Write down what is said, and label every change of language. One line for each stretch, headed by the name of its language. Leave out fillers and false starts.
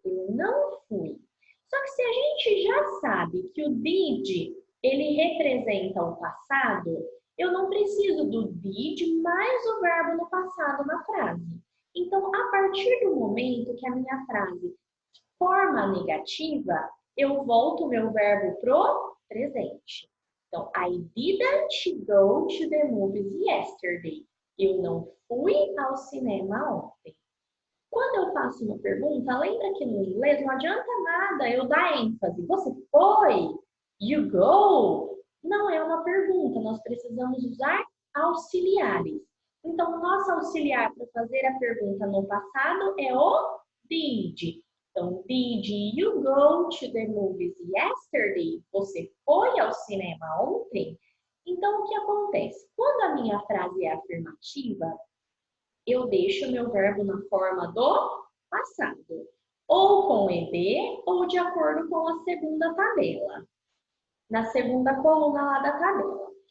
Portuguese: Eu não fui. Só que se a gente já sabe que o did, ele representa o passado, eu não preciso do did mais o verbo no passado na frase. Então, a partir do momento que a minha frase forma negativa, eu volto o meu verbo pro presente.
English: Então, I didn't go to the movies yesterday.
Portuguese: Eu não fui ao cinema ontem. Quando eu faço uma pergunta, lembra que no inglês não adianta nada eu dar ênfase. Você foi?
English: You go?
Portuguese: Não é uma pergunta, nós precisamos usar auxiliares. Então, o nosso auxiliar para fazer a pergunta no passado é o did.
English: Então, did you go to the movies yesterday?
Portuguese: Você foi ao cinema ontem? Então, o que acontece? Quando a minha frase é afirmativa, eu deixo o meu verbo na forma do passado, ou com ed, ou de acordo com a segunda tabela, na segunda coluna lá da tabela.